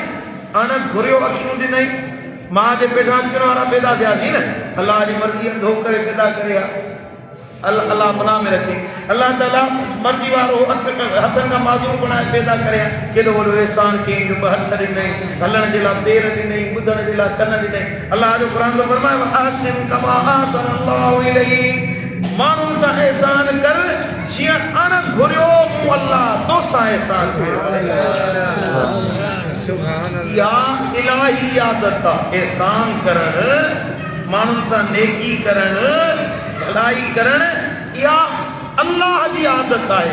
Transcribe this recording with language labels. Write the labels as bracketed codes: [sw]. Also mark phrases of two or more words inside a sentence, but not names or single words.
[sd] हाणे घुरियो अखियूं ॾिनई मां जे पेट अखियुनि वारा पैदा थिया थी न अल्लाह जी मर्ज़ी अंधो करे पैदा करे अल्लाह पनाह में रखे अल्लाह ताला मर्ज़ी वारो हथनि खां माज़ूर बणाए पैदा करे केॾो वॾो एहसान कयईं जो ॿ हथ ॾिनई हलण जे लाइ पेर ॾिनई ॿुधण जे लाइ कन ॾिनई अल्लाह जो क़ुरान तो फरमाए [ar] أحسن كما أحسن الله إليك [sd] माण्हुनि सां एहसान कर जीअं अण घुरियो मूं अल्लाह तोसां एहसान कयो या इलाही आदत आहे एहसान करण माण्हुनि सां नेकी करण भलाई करण या अल्लाह जी आदत आहे